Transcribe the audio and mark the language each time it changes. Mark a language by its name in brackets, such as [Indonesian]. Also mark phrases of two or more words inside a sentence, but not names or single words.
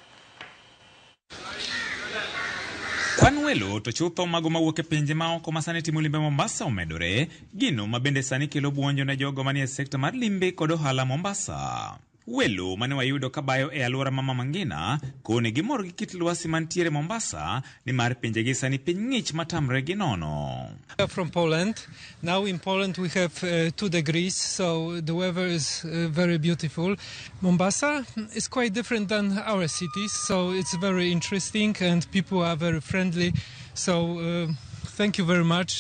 [Luo (Kenya and Tanzania)] Kwan welo to chutho mago mawuok e pinje maoko masani timo limbe Mombasa omedore, gino mabende sani kelo buonjo ne jogo manie sekta mar limbe kod ohala Mombasa. Welo mane wayudo kabayo e alwora ma Mama Ngina kone gimor gi kit lwasi mantiere Mombasa ni mar pinje gi sani piny ng'ich matamre gi nono. [English] From Poland. Now in Poland we have 2 degrees, so the weather is very beautiful. Mombasa is quite different than our cities, so it's very interesting and people are very friendly. So thank you very much.